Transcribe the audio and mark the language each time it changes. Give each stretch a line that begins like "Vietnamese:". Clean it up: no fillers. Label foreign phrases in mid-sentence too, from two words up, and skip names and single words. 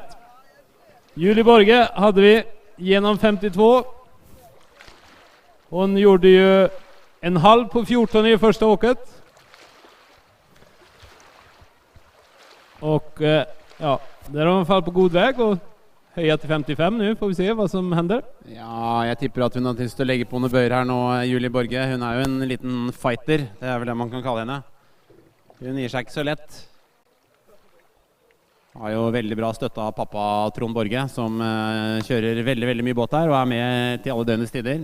Swedish: Julie Borge hade vi genom 52. Hon gjorde ju en halv på 14 i första åket. Och ja, där har de fall på god väg och höja till 55 nu, får vi se vad som händer.
Norwegian: Ja, jeg tipper at hun har lyst til å legge på noen bøyer her nå, Julie Borge. Hun er jo en liten fighter, det er vel det man kan kalle henne. Hun gir seg ikke så lett. Har jo veldig bra støtte av pappa Trond Borge, som kjører veldig, veldig mye båt her, og er med til alle døgnets tider.